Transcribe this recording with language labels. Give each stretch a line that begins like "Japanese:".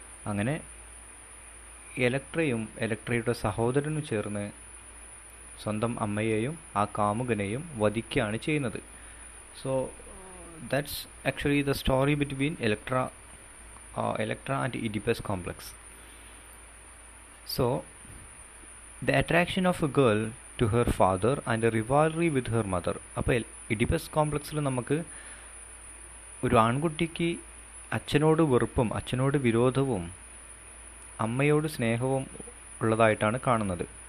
Malayalam: അങ്ങനെ ഇലക്ട്രയും ഇലക്ട്രയുടെ സഹോദരനും ചേർന്ന് സ്വന്തം അമ്മയെയും ആ കാമുകനെയും വധിക്കുകയാണ് ചെയ്യുന്നത്.
English: So that's actually the story between Electra and Oedipus complex. So the attraction of a girl to her father and a rivalry with her mother.
Malayalam: അപ്പോൾ Oedipus കോംപ്ലക്സിൽ നമുക്ക് ഒരു ആൺകുട്ടിക്ക് അച്ഛനോട് വെറുപ്പും അച്ഛനോട് വിരോധവും അമ്മയോട് സ്നേഹവും ഉള്ളതായിട്ടാണ് കാണുന്നത്.